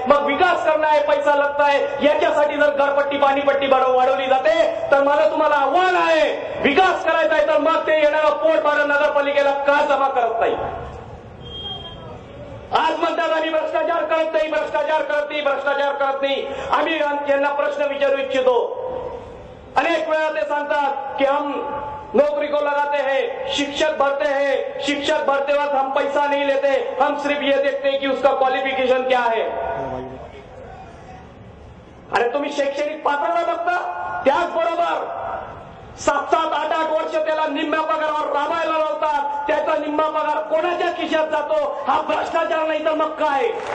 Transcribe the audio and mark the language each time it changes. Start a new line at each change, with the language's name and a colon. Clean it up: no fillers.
Marathi: मग
Hindi: विकास करना है पैसा लगता है
Marathi: याच्यासाठी जर घरपट्टी पाणीपट्टी वाढवली जाते तर मला तुम्हाला आव्हान आहे विकास करायचा आहे तर मग ते येणारं पोट भाडं नगरपालिकेला का जमा करत नाही? आज म्हणतात आम्ही भ्रष्टाचार करत नाही भ्रष्टाचार करत नाही भ्रष्टाचार करत नाही. आम्ही यांना प्रश्न विचारू इच्छितो. अनेक वेळा ते सांगतात कि
Hindi: हम नौकरी को लगाते हैं शिक्षक भरते हैं शिक्षक भरते वक्त हम पैसा नहीं लेते हम सिर्फ ये देखते हैं कि उसका क्वालिफिकेशन क्या है.
Marathi: अरे तुम्ही शैक्षणिक पात्रता बघता त्याचबरोबर 7-7, 8-8 वर्ष त्याला निम्म्या पगारावर राबायला लावतात. त्याचा निम्मा पगार कोणाच्या खिशात जातो? हा भ्रष्टाचार नाही तर मग काय?